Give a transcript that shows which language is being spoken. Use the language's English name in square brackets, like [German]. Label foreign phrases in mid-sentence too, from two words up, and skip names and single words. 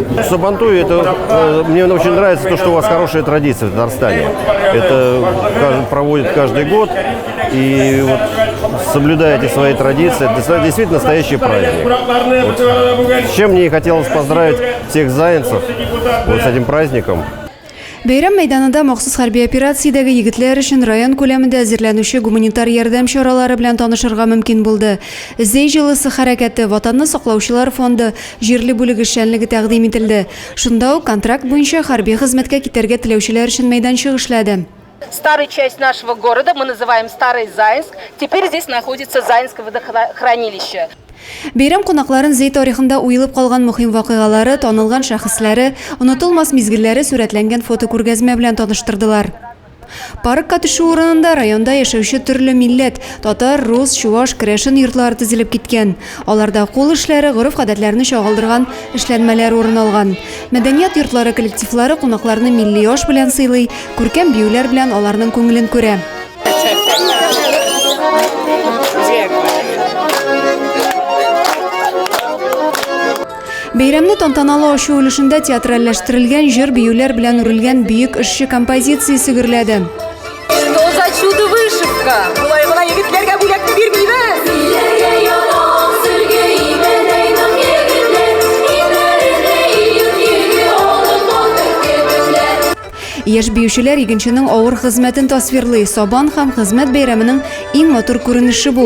[Russian] Сабантуй, мне очень нравится то, что у вас хорошая традиция в Татарстане. Это проводят каждый год, и вот соблюдаете свои традиции. Это действительно настоящий праздник. С чем мне хотелось поздравить всех заинцев с этим праздником. [Tatar] Бәйрәм мәйданында махсус хәрби операциядәге егетләр өчен район күләмендә әзерләнүче гуманитар ярдәм чаралары белән танышырга мөмкин булды. Зәй җылысы хәрәкәте, Ватанны саклаучылар фонды җирле бүлеге эшчәнлеге тәкъдим ителде. Шунда ук контракт буенча хәрби хезмәткә китәргә теләүчеләр өчен мәйданчык эшләде. [Russian] Старая часть нашего города мы называем Старый Заинск. Теперь здесь находится Заинское водохранилище. [Tatar] Бәйрәм кунакларын Зәй тарихында уелып калган мөһим вакыйгалары, танылган шәхесләре, онытылмас мизгелләре сурәтләнгән фотокүргәзмә белән таныштырдылар. Паркка төшү урынында районда яшәүче төрле милләт, татар, рус, чуаш, керәшен йортлары тезелеп киткән. Аларда кул эшләре, гореф-гадәтләрне чагылдырган эшләнмәләр урын алган. Мәдәният йортлары коллективлары кунакларны милли аш белән сыйлый, күркәм биюләр белән аларның күңелен күрә. Бәйрәмне тантаналы ачу өлешендә театральләштерелгән җыр биюләр белән үрелгән бөек эшче композициясе гөрләде. [Russian] Что за чудо вышивка? [Tatar] Болай гына егетләргә бүләкне бирмибез. Яшь биючеләр игенченең авыр хезмәтен тасвирлый. Сабан һәм хезмәт бәйрәменең иң матур күренеше бу.